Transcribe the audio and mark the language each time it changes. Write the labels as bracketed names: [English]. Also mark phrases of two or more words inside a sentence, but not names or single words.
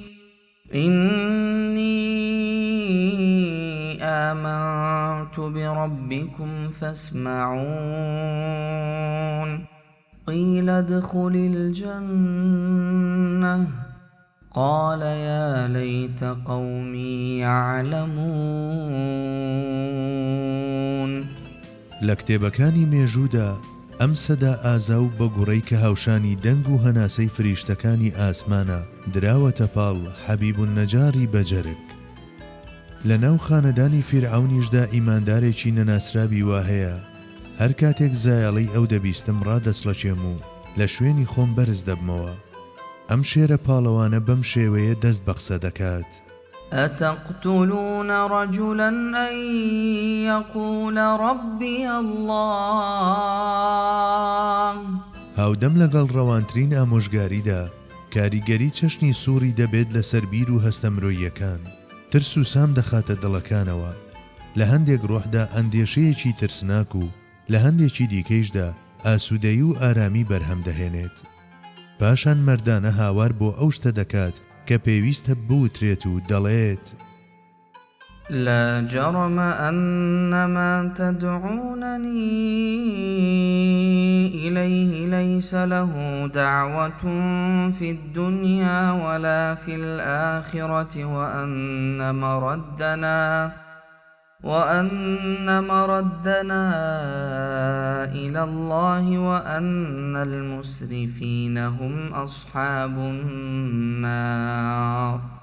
[Arabic] إني آمنت بربكم فاسمعون. قيل ادخل الجنة قال يا ليت قومي يعلمون. [Central Kurdish] لە کتێبەکانی مێژوودا ئەم سەدا ئازا و بەگوڕەی کە هاوشانی دەنگ و هەناسەی فریشتەکانی ئاسمانە دراوەتە پاڵ حەبیب النەجاری بەجەرگ. لە ناو خانەدانی فیرعەونیشدا ئیماندارێکی نەناسرابی وا هەیە هەر کاتێک زایەڵەی ئەو دەبیستم ڕادەسڵەچێم و لە شوێنی خۆم بەرز دەبمەوە. ئەم شێرە پاڵەوانە بەم شێوەیە دەست بە قسە دەکات: [Arabic] أتقتلون رجلا أن يقول ربي الله. [Central Kurdish] هاودەم لەگەڵ ڕەوانترین ئامۆژگاریدا کاریگەری چەشنی سووری دەبێت لەسەر بیر و هەستەمرۆییەکان. ترس و سام دەخاتە دڵەکانەوە. لە هەندێک ڕۆحدا ئەندێشەیەکی ترسناک و لە هەندێکی دیکەیشدا ئاسوودەیی و ئارامی بەرهەم دەهێنێت. پاشان مەردانە هاوار بۆ ئەو شتە دەکات کە پێویستە بوترێت و دەڵێت: [Arabic] لا جرم أن ما تدعونني إليه ليس له دعوة في الدنيا ولا في الآخرة وأن مردنا إلى الله وأن المسرفين هم أصحاب النار.